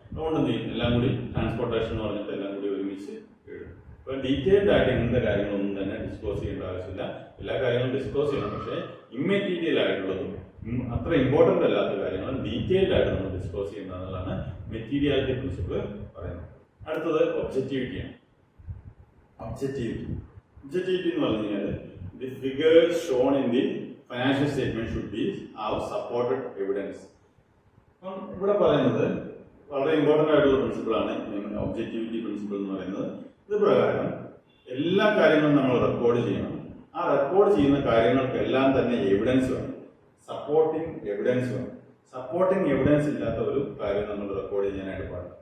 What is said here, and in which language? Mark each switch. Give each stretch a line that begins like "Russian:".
Malayalam: അതുകൊണ്ട് എന്ത് ചെയ്യും, എല്ലാം കൂടി ട്രാൻസ്പോർട്ടേഷൻ എന്ന് പറഞ്ഞിട്ട് എല്ലാം കൂടി ഒരുമിച്ച് എഴുതും. അപ്പോൾ ഡീറ്റെയിൽഡ് ആയിട്ട് ഇങ്ങനത്തെ കാര്യങ്ങളൊന്നും തന്നെ ഡിസ്ക്ലോസ് ചെയ്യേണ്ട ആവശ്യമില്ല. എല്ലാ കാര്യങ്ങളും ഡിസ്ക്ലോസ് ചെയ്യണം. പക്ഷേ ഇമ്മെറ്റീരിയൽ ആയിട്ടുള്ളതും അത്ര ഇമ്പോർട്ടൻ്റ് അല്ലാത്ത കാര്യങ്ങൾ ഡീറ്റെയിൽഡ് ആയിട്ട് നമ്മൾ ഡിസ്ക്ലോസ് ചെയ്യുന്നത് എന്നുള്ളതാണ് മെറ്റീരിയാലിറ്റി പ്രിൻസിപ്പിൾ പറയുന്നത്. അടുത്തത് ഒബ്ജക്റ്റിവിറ്റിയാണ്.
English: objectivity
Malayalam: എന്ന് പറഞ്ഞു കഴിഞ്ഞാൽ
English: the figures shown in the financial statement should be have supported evidence.
Malayalam: അപ്പം ഇവിടെ പറയുന്നത് വളരെ ഇമ്പോർട്ടൻ്റ് ആയിട്ടുള്ള പ്രിൻസിപ്പിളാണ് ഒബ്ജക്റ്റിവിറ്റി പ്രിൻസിപ്പിൾ എന്ന് പറയുന്നത്. ഇത് പ്രകാരം എല്ലാ കാര്യങ്ങളും നമ്മൾ റെക്കോർഡ് ചെയ്യണം. ആ റെക്കോർഡ് ചെയ്യുന്ന കാര്യങ്ങൾക്കെല്ലാം തന്നെ എവിഡൻസ് വേണം, സപ്പോർട്ടിങ് എവിഡൻസ് വേണം. സപ്പോർട്ടിങ് എവിഡൻസ് ഇല്ലാത്ത ഒരു കാര്യം നമ്മൾ റെക്കോർഡ് ചെയ്യാനായിട്ട് പാടില്ല.